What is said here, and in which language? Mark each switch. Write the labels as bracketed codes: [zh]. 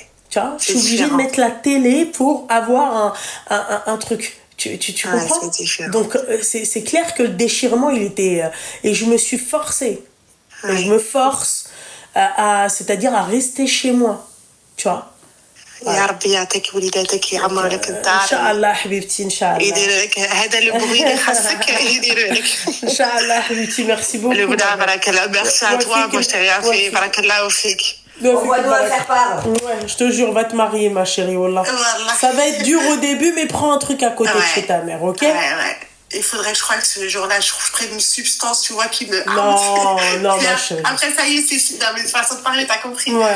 [fr] Tu vois, je suis obligée de mettre la télé pour avoir un truc. Tu comprends? Donc, c'est clair que le déchirement, il était... et je me suis forcée. Je me force c'est-à-dire à rester chez moi. Tu vois? [ar] يا ربي يعطيك وليداتك يعمر لك الدار ان شاء الله حبيبتي ان شاء الله يدير لك هذا البغي اللي خاصك يدير لك ان شاء الله حبيبتي [fr] ميرسي بوكو [ar] البدا بارك الله [fr] ميرسي à toi moi je te remercie [ar] بارك الله فيك. [fr] On va devoir faire part. Ouais, je te jure, va te marier, ma chérie, wallah. Ça va être dur au début, mais prends un truc à côté de chez ta mère, ok? Ouais. Il faudrait que je crois que ce jour-là, je prenne une substance, tu vois, qui me... Non, ma chérie. Après, ça y est, c'est fini. Non, mais de façon de parler, t'as compris.